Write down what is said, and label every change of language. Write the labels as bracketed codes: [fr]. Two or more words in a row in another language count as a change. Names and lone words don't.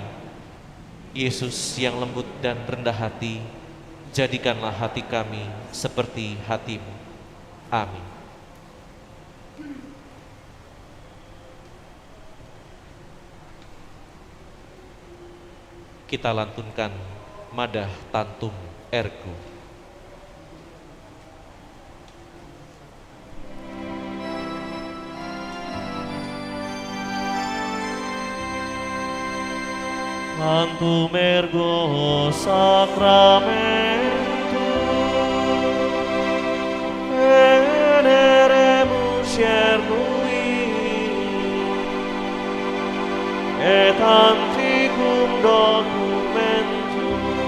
[id] Yesus yang lembut dan rendah hati, jadikanlah hati kami seperti hati-Mu. Amin. Kita lantunkan Madah Tantum Ergo. [la] Tantum ergo sacramentum veneremus cernui et antiquum documentum